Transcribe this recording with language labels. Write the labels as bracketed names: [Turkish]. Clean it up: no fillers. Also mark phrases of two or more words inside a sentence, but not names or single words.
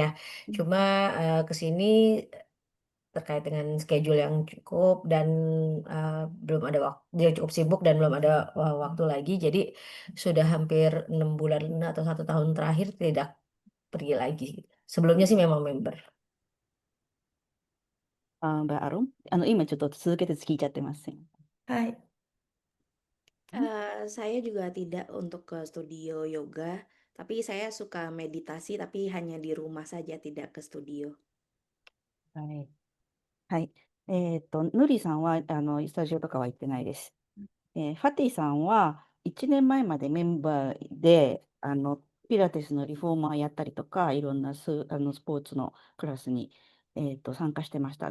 [Indonesian] Cuma ke sini terkait dengan schedule yang cukup dan belum ada waktu, dia cukup sibuk dan belum ada waktu lagi. Jadi sudah hampir 6 bulan atau 1 tahun terakhir tidak pergi lagi. Sebelumnya sih memang member. Mbak Arum? [Japanese] 今ちょっと続けて聞いちゃってます。 [Indonesian] Hai. Saya juga tidak untuk ke studio yoga, tapi saya suka meditasi, tapi hanya di rumah saja, tidak ke studio. [Japanese] はい。はい。ヌリさんは、スタジオとかは行ってないです。ファティさんは、1年前までメンバーで、ピラティスのリフォーマーやったりとか、いろんなスポーツのクラスに、参加してました。